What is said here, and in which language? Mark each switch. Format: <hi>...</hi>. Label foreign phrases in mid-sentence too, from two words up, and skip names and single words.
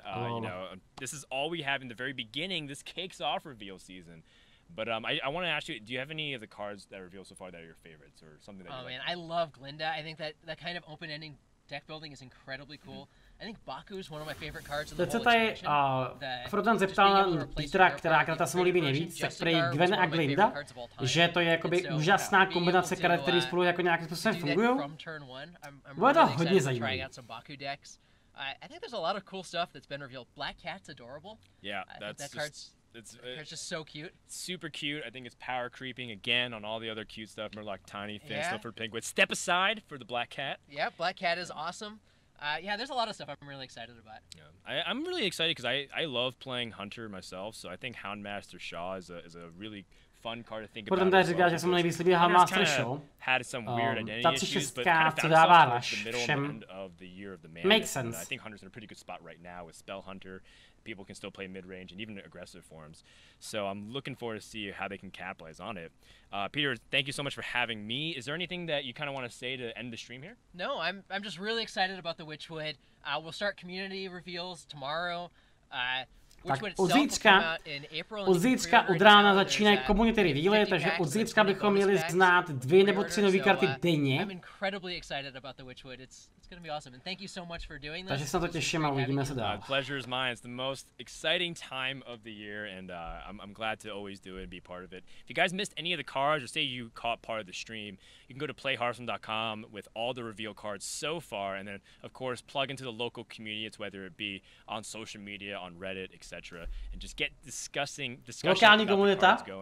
<en>You know, this is all we have in the very beginning. This kicks off reveal season. But I want to ask you, do you have any of the cards that reveal so far that are your favorites, or something that you like? Man, I love Glinda. I think that kind of open-ending deck building is incredibly cool. I think Baku is one of my favorite cards in the whole expansion.</en> <cs>Frodan zeptal na Petera, která karta se mu líbí nejvíc, tak prý Gwen a Glinda, že to je jakoby úžasná kombinace karet, které spolu jako nějakým způsobem fungují. Bude to hodně zajímavé.</cs> <en>I think there's a lot of cool stuff that's been revealed. Black Cat's adorable. Yeah, It's just so cute. Super cute. I think it's power creeping again on all the other cute stuff. Murloc, Tiny, Finn, Snowford, Penguin. Step aside for the Black Cat. Yeah, Black Cat is awesome. There's a lot of stuff I'm really excited about. Yeah. I'm really excited because I love playing Hunter myself, so I think Houndmaster Shaw is a really fun card to think about.</en> <cs>Potom tady říká, že se mu nejvíc líbí Houndmaster Shaw.</cs> <en>Had some weird identity issues, but kind of found itself the middle end of the year of the Mammoth. Makes sense. I think Hunter's in a pretty good spot right now with Spell Hunter. People can still play mid-range and even aggressive forms. So I'm looking forward to see how they can capitalize on it. Peter, thank you so much for having me. Is there anything that you kind of want to say to end the stream here? No, I'm just really excited about the Witchwood. We'll start community reveals tomorrow.</en> <cs>Tak od zítřka od rána začínají Komunitní revealy, takže od zítřka bychom měli znát 2 nebo 3 nové karty denně. Takže se na to těším a uvidíme se dál.</cs> <en>Pleasure is mine. It's the most exciting time of the year, and I'm glad to always do it and be part of it. If you guys missed any of the cards, or say you caught part of the stream, you can go to playhearthstone.com with all the reveal cards so far, and then of course plug into the local community. It's whether it be on social media, on Reddit, etc., and just get discussion about the cards going.</en>